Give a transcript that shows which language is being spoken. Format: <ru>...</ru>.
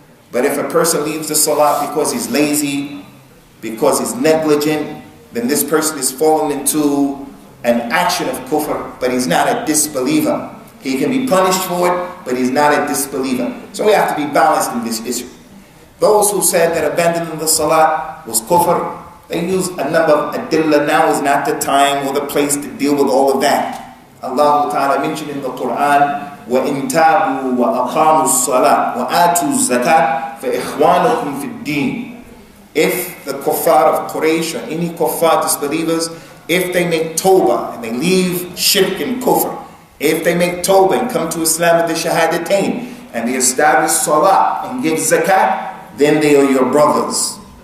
<en>But if a person leaves the salah because he's lazy, because he's negligent, then this person is falling into an action of kufr, but he's not a disbeliever. He can be punished for it, but he's not a disbeliever. So we have to be balanced in this issue. Those who said that abandoning the salah was kufr, they use a number of adillah. Now is not the time or the place to deal with all of that. Allah Ta'ala mentioned in the Quran,</en> <ar>وَإِن تَابُوا وَأَقَامُوا الصَّلَاةَ وَآتُوا الزَّكَاةَ فَإِخْوَانُكُمْ فِي الدِّينِ.</ar> <en>If the kuffar of Quraysh or any kuffar disbelievers, if they make tawbah and they leave shirk and kufr, if they make tawbah and come to Islam with the shahadatain, and they establish salah and give zakat, then they are your brothers.</en>